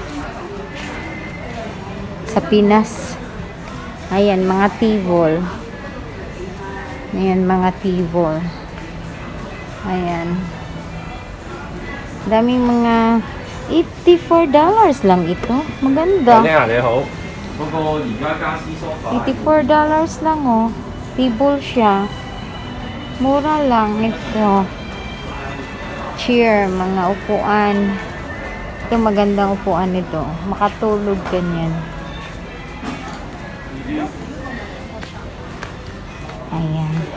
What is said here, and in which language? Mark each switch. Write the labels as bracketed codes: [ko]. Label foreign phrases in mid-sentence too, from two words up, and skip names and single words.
[tl] Sa Pinas. Ayan, mga table. Ayan, mga table. Ayan. Daming mga $84 lang ito. Maganda. [yue] 你好，你好。嗰個而家家私梳化。 [tl] $84 lang oh. Table siya. Mura lang ito. Chair, mga upuan. Ito magandang upuan nito. Makatulog ganyan. Ayan.